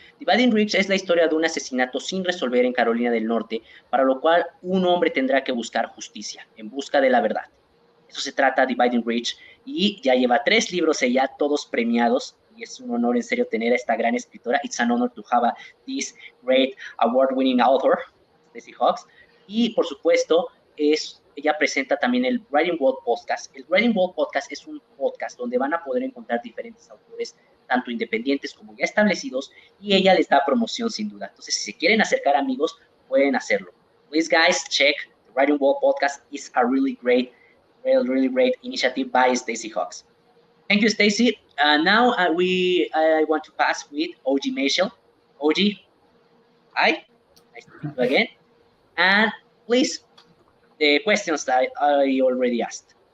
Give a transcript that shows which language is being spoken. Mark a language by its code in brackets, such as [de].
[es] Dividing Reach es la historia de un asesinato sin resolver en Carolina del Norte, para lo cual un hombre tendrá que buscar justicia, en busca de la verdad. Eso se trata Dividing Reach, y ya lleva 3 libros ella, todos premiados, y es un honor en serio tener a esta gran escritora. [en] It's an honor to have this great award-winning author, Stacy Hawks. [es] Y por supuesto, ella presenta también el Writing Wall podcast. El Writing Wall podcast es un podcast donde van a poder encontrar diferentes autores, tanto independientes como ya establecidos, y ella les da promoción sin duda. Entonces, si se quieren acercar, amigos, pueden hacerlo. [en] Please, guys, check the Writing Wall podcast. It's a really great initiative by Stacy Hawks. Thank you, Stacy. Now I want to pass with OG Michelle. OG, hi. Nice to meet you again. And please, the questions that I already asked.